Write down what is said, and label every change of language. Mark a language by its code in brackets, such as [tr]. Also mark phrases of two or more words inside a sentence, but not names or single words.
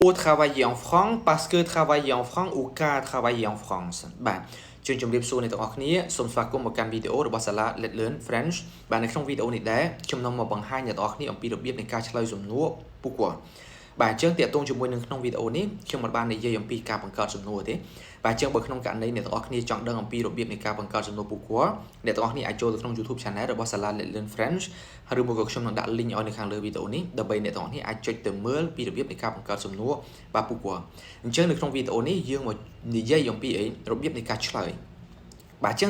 [fr] Pour travailler en France [km] parce que travailler en France ou car travailler en France បាទជួយជម្រាបសួរអ្នកទាំងអស់គ្នាសូមស្វាគមន៍មកកាន់វីដេអូរបស់សាលា Let's Learn French បាទនៅ ក្នុងវីដេអូនេះដែរខ្ញុំនឹងមកបង្ហាញអ្នកទាំងអស់គ្នាអំពីរបៀបនៃការឆ្លើយសំណួរ Pourquoi បាទអញ្ចឹងតាក់ទងជាមួយនឹងក្នុងវីដេអូនេះខ្ញុំមិនបាននិយាយអំពីការបង្កើតសំណួរទេបាទអញ្ចឹងបើក្នុងករណីអ្នកទាំងអស់គ្នាចង់ដឹងអំពីរបៀបនៃការបង្កើតសំណួរ Pourquoi អ្នកទាំងអស់គ្នាអាចចូលទៅក្នុង YouTube Channel របស់សាលា Let's Learn French ឬមួយក៏ខ្ញុំនឹងដាក់ link ឲ្យនៅខាងលើវីដេអូនេះដើម្បីអ្នកទាំងអស់គ្នាអាចចុចទៅមើលពីរបៀបនៃការបង្កើតសំណួរបាទ Pourquoi អញ្ចឹងនៅក្នុងវីដេអូនេះយើងមកនិយាយអំពីរបៀបនៃការឆ្លើយបាទអញ្ចឹង